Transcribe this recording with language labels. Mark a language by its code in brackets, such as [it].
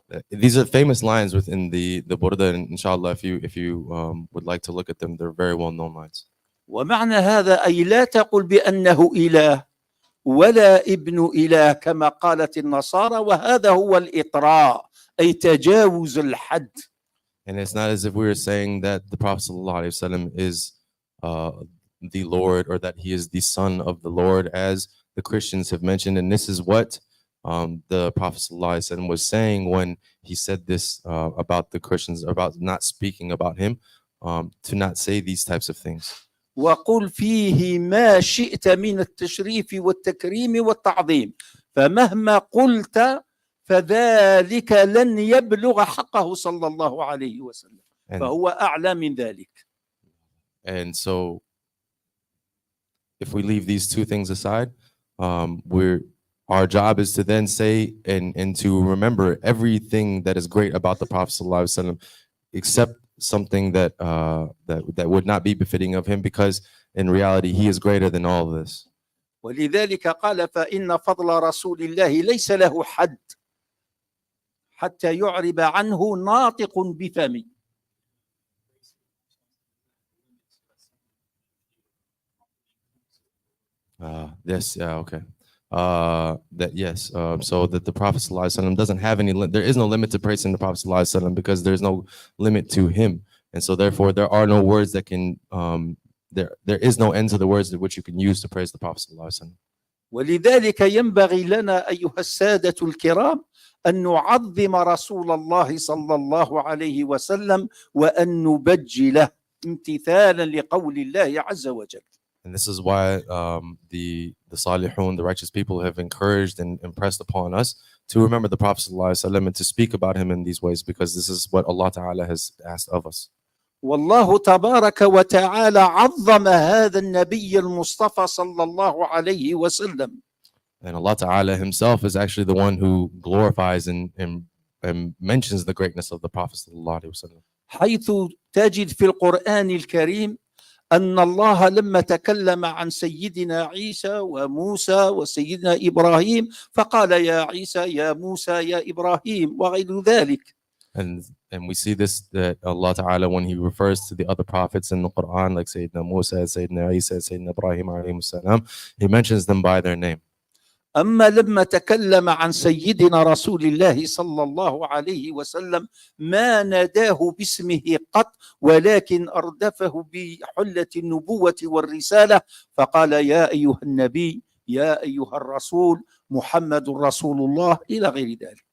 [en] These are famous lines within the Burda, and inshallah, if you would like to look at them, they're very well known lines. [ar] ومعنى هذا أي لا تقل بأنه إله ولا ابن إله كما قالت النصارى، وهذا هو الإطراء أي تجاوز الحد. [en] And it's not as if we were saying that the Prophet ﷺ is the Lord, or that he is the son of the Lord, as the Christians have mentioned. And this is what the Prophet ﷺ was saying when he said this about the Christians, about not speaking about him, to not say these types of things. [ar] وقل فيه ما شئت من التشريف والتكريم والتعظيم، فمهما قلت فذلك لن يبلغ حقه صلى الله عليه وسلم، فهو أعلى من ذلك. [en] And so if we leave these two things aside, our job is to then say and to remember everything that is great about the Prophet ﷺ, except something that would not be befitting of him, because in reality he is greater than all of this. [ar] ولذلك قال فإن فضل رسول الله ليس له حد حتى يعرب عنه ناطق بفمه. [en] Yes, yeah, okay. That yes, so that the Prophet ﷺ doesn't have any. There is no limit to praising the Prophet ﷺ, because there's no limit to him, and so therefore there are no words that can. There is no end to the words which you can use to praise the Prophet ﷺ. [ar] ولذلك ينبغي لنا أيها السادة الكرام أن نعظم رسول الله صلى الله عليه وسلم وأن نبجله امتثالا لقول الله عز وجل. [en] And this is why the Salihun, the righteous people, have encouraged and impressed upon us to remember the Prophet ﷺ and to speak about him in these ways, because this is what Allah Ta'ala has asked of us. [ar] والله تبارك وتعالى عظم هذا النبي المصطفى صلى الله عليه وسلم. [en] And Allah Ta'ala himself is actually the one who glorifies and mentions the greatness of the Prophet sallallahu alaihi wasallam. [ar] حيث تجد في القرآن الكريم أن الله لما تكلم عن سيدنا عيسى وموسى وسيدنا إبراهيم فقال يا عيسى يا موسى يا إبراهيم وغير ذلك. [en] And we see this, that Allah Ta'ala, when he refers to the other prophets in the Quran, like Sayyidina Musa, Sayyidina Isa, Sayyidina Ibrahim alayhi salam, he mentions them by their name. [ar] أما لما تكلم عن سيدنا رسول الله صلى الله عليه وسلم ما ناداه باسمه قط، ولكن أردفه بحلة النبوة والرسالة فقال يا أيها النبي يا أيها الرسول محمد رسول الله إلى غير ذلك.